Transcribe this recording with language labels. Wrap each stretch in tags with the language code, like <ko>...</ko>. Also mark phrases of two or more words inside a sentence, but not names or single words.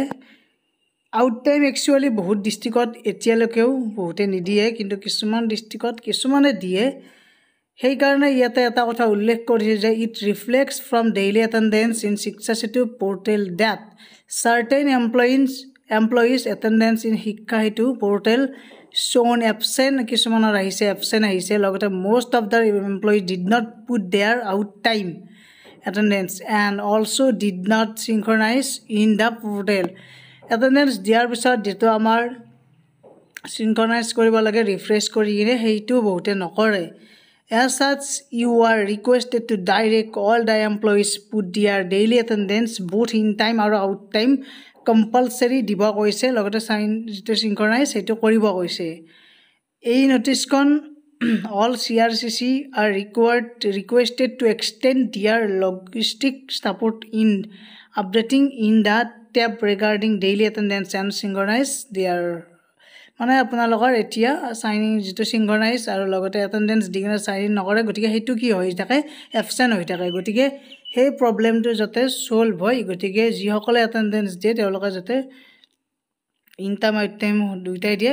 <en>out time actually</en> <as>বহুত ডিষ্ট্ৰিক্টত এতিয়ালৈকেও বহুতে নিদিয়ে, কিন্তু কিছুমান ডিষ্ট্ৰিক্টত কিছুমানে দিয়ে। সেইকাৰণে ইয়াতে এটা কথা উল্লেখ কৰিছে যে</as> <en>it reflects from daily attendance in Shiksha Setu portal that certain employees attendance in Shiksha Hetu portal shown absent,</en> <as>কিছুমানৰ আহিছে absent আহিছে, লগতে</as> <en>most of the employees did not put their out time attendance and also did not synchronize in the portal.</en> <as>Attendance দিয়াৰ পিছত যেটো আমাৰ synchronize কৰিব লাগে ৰিফ্ৰেছ কৰি কিনে সেইটো বহুতে নকৰে।</as> <en>As such, you are requested to direct all the employees put their daily attendance both in time আৰু out time</en> <as>কম্পালসাৰি দিব কৈছে, লগতে যিটো চিংক্ৰনাইজ সেইটো কৰিব কৈছে। এই নটিছখন</as> <en>All CRCC are requested to extend their logistic support in updating in the tab regarding daily attendance and synchronize their</en> <as>মানে আপোনালোকৰ এতিয়া সাইনিং যিটো চিংক্ৰনাইজ আৰু লগতে এটেণ্ডেঞ্চ দি কিনে সাইন নকৰে, গতিকে সেইটো কি হৈ থাকে, এবসেন্ট হৈ থাকে। গতিকে সেই প্ৰব্লেমটো যাতে সলভ হয়, গতিকে যিসকলে এটেণ্ডেঞ্চ দিয়ে তেওঁলোকে যাতে</as> <en>in time out time</en> <as>দুইটাই দিয়ে।</as>